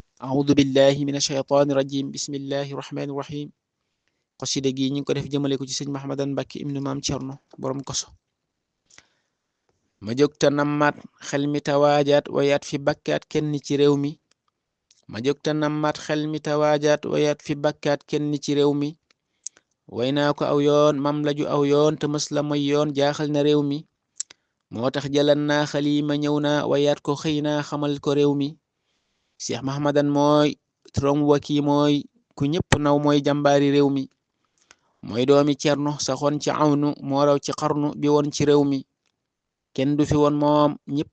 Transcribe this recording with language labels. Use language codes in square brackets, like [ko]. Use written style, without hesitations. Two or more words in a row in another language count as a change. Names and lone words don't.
[ar] أعوذ بالله من الشيطان الرجيم بسم الله الرحمن الرحيم [wo] قصيدة gi ñu ko def jëmale ko ci sëñ Mahamadan Mbàkke ibnu Maam Cerno borom koso ma jóg ta nammaat xel mi tawaajaat wayaat fi bakkaat kenn ci réew mi ma jóg ta nammaat xel mi tawaajaat wayaat fi bakkaat kenn ci réew mi way naa ko aw yoon mam laju aw yoon te mës la moy yoon jaaxal na réew mi moo tax jalan naa xalima ñëw naa wayaat ko xëy naa xamal ko réew mi Cheikh Mahamadan mooy turam waki mooy ku ñëpp naw mooy jàmbaari réew mi mooy doomi cerno saxoon ci awnu moo raw ci xarnu bi woon ci réew mi kenn du fi woon moom ñëpp